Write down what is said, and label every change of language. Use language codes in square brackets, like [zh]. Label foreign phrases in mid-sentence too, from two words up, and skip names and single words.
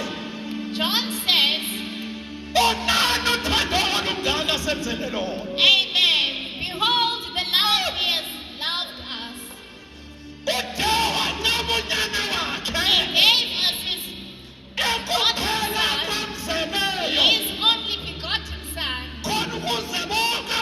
[en] John says, [xh] onani uthando olungaka senzele lona [en] Amen. Behold the love he has loved us. [xh] uthe wancama unyana wakhe [en] He gave us his [xh] ekuphela kwamzeleyo [en] his only begotten Son, [xh] khona ukuze bonke